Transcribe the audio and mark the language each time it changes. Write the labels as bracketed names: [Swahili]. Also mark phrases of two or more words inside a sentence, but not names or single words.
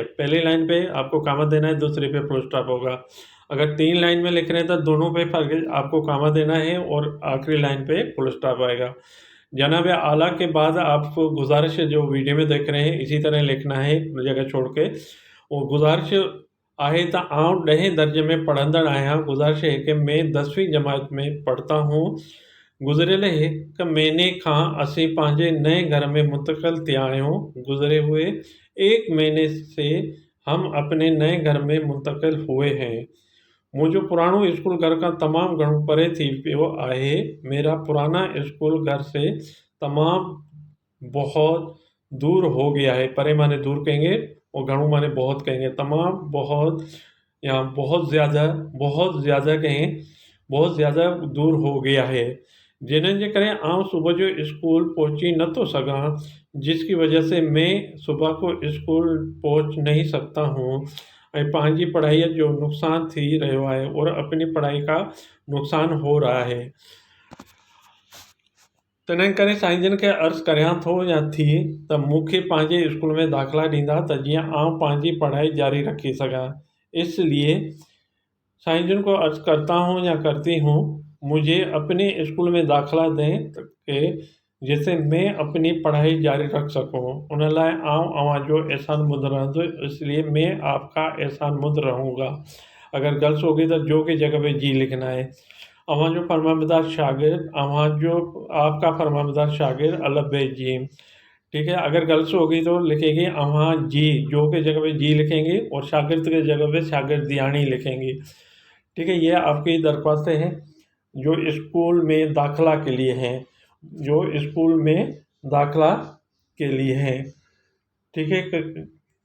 [Urdu] پہلی لائن پہ آپ کو کاما دینا ہے، دوسرے پہ [English] full stop [Urdu] ہوگا۔ اگر تین لائن میں لکھ رہے ہیں تو دونوں پہ آپ کو کاما دینا ہے اور آخری لائن پہ [English] full stop [Urdu] آئے گا. جناب اعلیٰ کے بعد آپ کو گزارش ہے، جو ویڈیو میں دیکھ رہے ہیں اسی طرح لکھنا ہے جگہ چھوڑ کے. [Sindhi] और गुजारिश आहे त आउं 10हें दर्जे में पढ़ंदड़ आहियां। [Urdu] گزارش ہے کہ میں 10ویں جماعت میں پڑھتا ہوں. [Sindhi] गुज़िरियल हिकु महीने खां असीं पंहिंजे नए घर में मुंतक़िल थिया आहियूं। [Urdu] گزرے ہوئے 1 مہینے سے ہم اپنے نئے گھر میں منتقل ہوئے ہیں. [Sindhi] मुंहिंजो पुराणो स्कूल घर खां तमामु घणो परे थी पियो आहे। [Urdu] میرا پرانا اسکول گھر سے تمامُ بہت دور ہو گیا ہے. پرے مانے دور کہیں گے اور گھݨو مانے بہت کہیں گے. تمام بہت یا بہت زیادہ کہیں، بہت زیادہ دور ہو گیا ہے, [Sindhi] जिन्हनि जे करे आउं सुबुह जो स्कूल पहुची नथो सघां, [Urdu] جس کی وجہ سے میں صبح کو اسکول پہنچ نہیں سکتا ہوں [Sindhi] ऐं पंहिंजी पढ़ाई जो नुक़सान थी रहियो आहे [Urdu] اور اپنی پڑھائی کا نقصان ہو رہا ہے. [Sindhi] तंहिं करे साईं जन खे अर्ज़ु करियां थो या थी त मूंखे पंहिंजे स्कूल में दाख़िला ॾींदा त जीअं आउं पंहिंजी पढ़ाई जारी रखी सघां। [Urdu] اس لیے سائیں جن کو عرض کرتا ہوں یا کرتی ہوں، مجھے اپنے اسکول میں داخلہ دیں کہ جس سے میں اپنی پڑھائی جاری رکھ سکوں. [Sindhi] उन लाइ आउं अव्हां जो एहसानमंद रहंदो, [Urdu] اس لیے میں آپ کا احسان مند رہوں گا. اگر غلط ہوگی تو جو کی جگہ پہ جی لکھنا ہے. [Sindhi] अव्हां जो फरमाबरदार शागिर्द, अव्हां जो [Urdu] آپ کا فرمانبردار شاگرد البیجیم، ٹھیک ہے. اگر غلط ہوگی تو لکھیں گے اوہاں جی، جو کے جگہ پہ جی لکھیں گے اور شاگرد کے جگہ پہ شاگردیانی لکھیں گے، ٹھیک ہے. یہ آپ کی درخواستیں ہیں جو اسکول میں داخلہ کے لیے ہیں، جو اسکول میں داخلہ کے لیے ہیں، ٹھیک ہے.